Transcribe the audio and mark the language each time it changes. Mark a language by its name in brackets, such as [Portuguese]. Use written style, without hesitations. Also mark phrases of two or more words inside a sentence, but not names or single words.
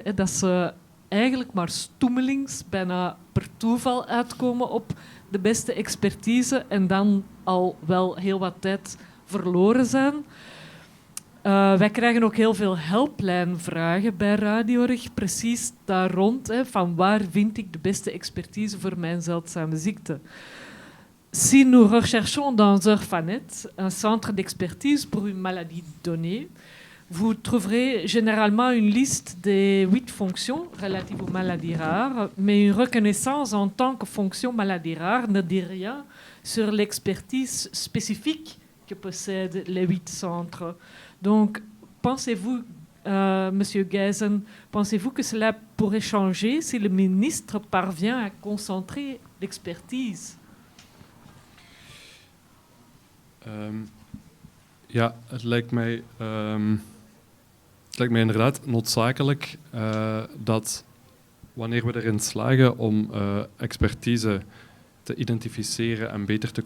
[Dutch] Hè, dat ze eigenlijk maar stoemelings, bijna per toeval uitkomen op de beste expertise en dan al wel heel wat tijd verloren zijn. Wij krijgen ook heel veel helplijnvragen bij Radiorg, precies daar rond, hè, van waar vind ik de beste expertise voor mijn zeldzame ziekte. [French] Si nous recherchons dans Orphanet un centre d'expertise pour une maladie donnée, vous trouverez généralement une liste des 8 fonctions relatives aux maladies rares, mais une reconnaissance en tant que fonction maladie rare ne dit rien sur l'expertise spécifique que possèdent les 8 centres. Donc, pensez-vous, Monsieur Guyzen, pensez-vous que cela pourrait changer si le ministre parvient à concentrer l'expertise? [Dutch] Ja, het lijkt mij inderdaad noodzakelijk dat wanneer we erin slagen om expertise te identificeren en beter te